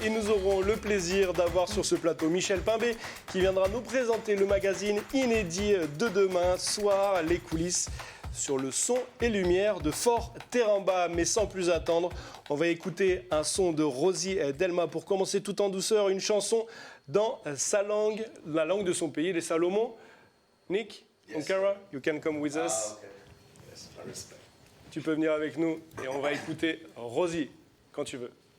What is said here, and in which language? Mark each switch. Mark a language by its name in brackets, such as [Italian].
[French] Et nous aurons le plaisir d'avoir sur ce plateau Michel Pimbé qui viendra nous présenter le magazine inédit de demain soir, les coulisses sur le son et lumière de Fort Terramba. Mais sans plus attendre, on va écouter un son de Rosie Delma pour commencer tout en douceur, une chanson dans sa langue, la langue de son pays, les Salomon. [English] Nick, Konkara, you can come with us. Okay. Yes, I respect. [French] Tu peux venir avec nous et on va écouter Rosie quand tu veux.